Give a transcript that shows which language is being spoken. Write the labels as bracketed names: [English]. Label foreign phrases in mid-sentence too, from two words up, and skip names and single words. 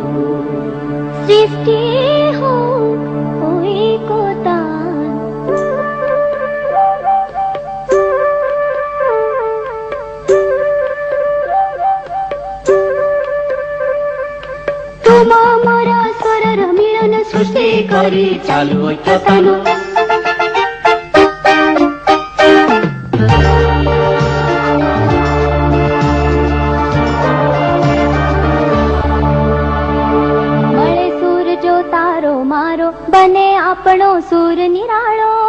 [Assamese] সৃষ্টি হোক ওই কোতান। তোমা মোরা স্বরর মিলন সৃষ্টি করি চালু ঐক্যতানো। [Gujarati] મળે સૂર જો તારો મારો, બને આપણો સૂર નિરાળો।